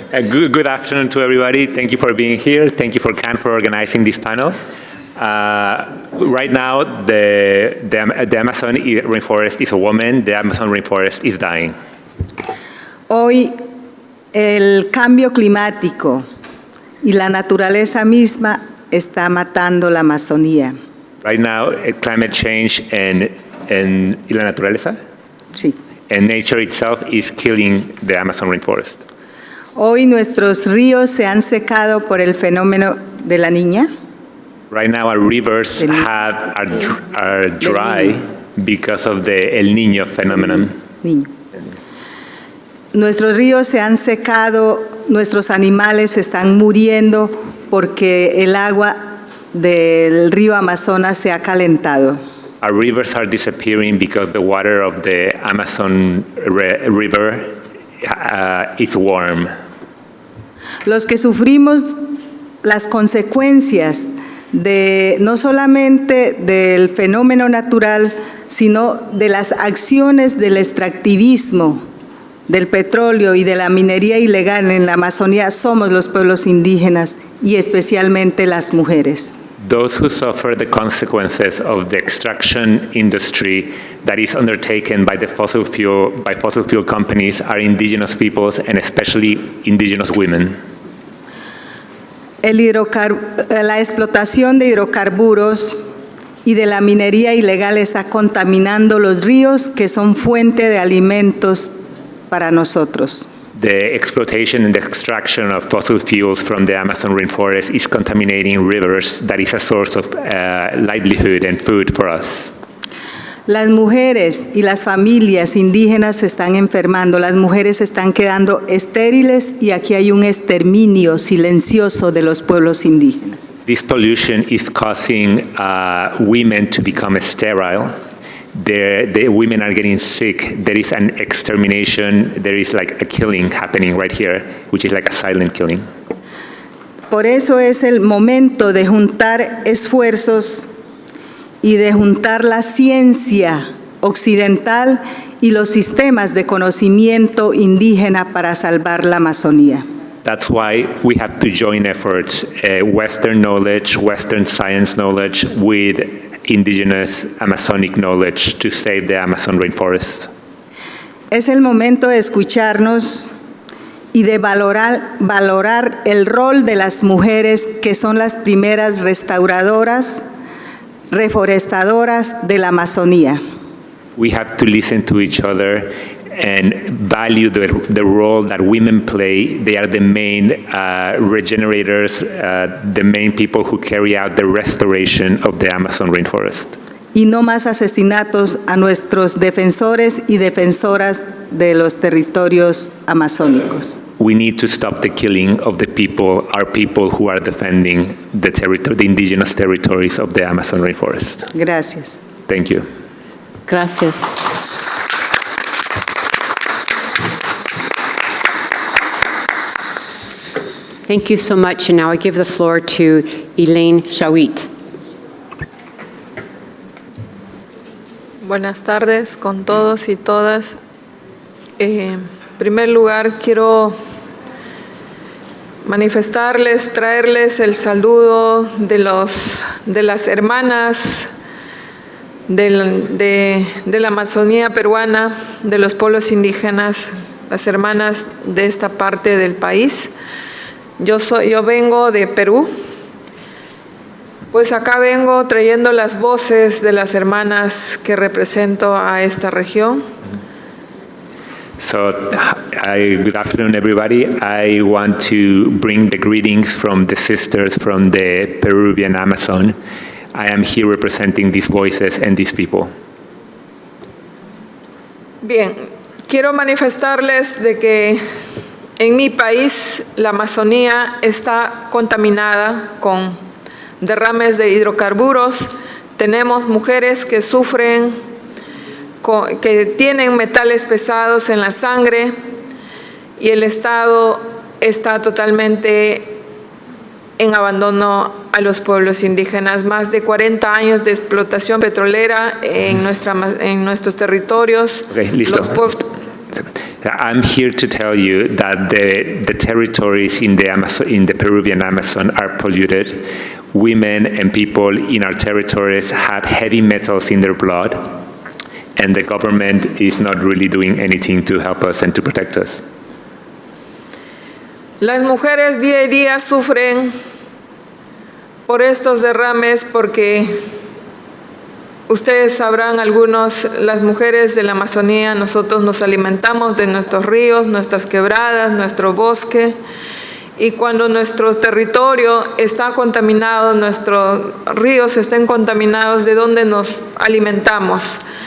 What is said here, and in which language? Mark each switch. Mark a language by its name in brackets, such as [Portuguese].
[English] Good afternoon to everybody. Thank you for being here. Thank you for CAN for organizing this panel. Right now, the Amazon rainforest is a woman. The Amazon rainforest is dying. [Spanish] Hoy el cambio climático y la naturaleza misma está matando la Amazonía. [English] Right now, climate change and [Spanish] la naturaleza, Sí. [English] and nature itself is killing the Amazon rainforest. [Spanish] Hoy nuestros ríos se han secado por el fenómeno de la niña. [English] Right now, our rivers are dry because of the El Niño phenomenon. [Spanish] Niño. Nuestros ríos se han secado, nuestros animales están muriendo porque el agua del río Amazonas se ha calentado. [English] Our rivers are disappearing because the water of the Amazon river is warm. [Spanish] Los que sufrimos las consecuencias de no solamente del fenómeno natural, sino de las acciones del extractivismo, del petróleo y de la minería ilegal en la Amazonía, somos los pueblos indígenas y especialmente las mujeres. [English] Those who suffer the consequences of the extraction industry that is undertaken by the fossil fuel companies are indigenous peoples and especially indigenous women. [Spanish] La explotación de hidrocarburos y de la minería ilegal está contaminando los ríos que son fuente de alimentos para nosotros. [English] The exploitation and the extraction of fossil fuels from the Amazon rainforest is contaminating rivers that is a source of livelihood and food for us. [Spanish] Las mujeres y las familias indígenas se están enfermando, las mujeres se están quedando estériles y aquí hay un exterminio silencioso de los pueblos indígenas. [English] This pollution is causing women to become sterile. The women are getting sick. There is an extermination. There is like a killing happening right here, which is like a silent killing. [Spanish] Por eso es el momento de juntar esfuerzos y de juntar la ciencia occidental y los sistemas de conocimiento indígena para salvar la Amazonía. [English] That's why we have to join efforts, Western knowledge, Western science knowledge with indigenous Amazonic knowledge to save the Amazon rainforest. [Spanish] Es el momento de escucharnos y de valorar el rol de las mujeres que son las primeras restauradoras, reforestadoras de la Amazonía. [English] We have to listen to each other and value the role that women play. They are the main regenerators, the main people who carry out the restoration of the Amazon rainforest. [Spanish] Y no más asesinatos a nuestros defensores y defensoras de los territorios amazónicos. [English] We need to stop the killing of the people, our people who are defending the indigenous territories of the Amazon rainforest. [Spanish] Gracias. [English] Thank you. [Spanish] Gracias. [English] Thank you so much. And now I give the floor to Elaine Shawit. [Spanish] Buenas tardes con todos y todas. En primer lugar, quiero manifestarles, traerles el saludo de las hermanas de la Amazonía peruana, de los pueblos indígenas, las hermanas de esta parte del país. Yo vengo de Perú. Pues acá vengo trayendo las voces de las hermanas que represento a esta región. [English] So Good afternoon, everybody. I want to bring the greetings from the sisters from the Peruvian Amazon. I am here representing these voices and these people. [Spanish] Bien, quiero manifestarles de que en mi país la Amazonía está contaminada con derrames de hidrocarburos. Tenemos mujeres que sufren, que tienen metales pesados en la sangre y el Estado está totalmente en abandono a los pueblos indígenas. Más de 40 años de explotación petrolera en nuestros territorios. Okay, listo. [English] I'm here to tell you that the territories in the Peruvian Amazon are polluted. Women and people in our territories have heavy metals in their blood, and the government is not really doing anything to help us and to protect us. [Spanish] Las mujeres día a día sufren por estos derrames porque ustedes sabrán algunos, las mujeres de la Amazonía, nosotros nos alimentamos de nuestros ríos, nuestras quebradas, nuestro bosque, y cuando nuestro territorio está contaminado, nuestros ríos estén contaminados, ¿de dónde nos alimentamos?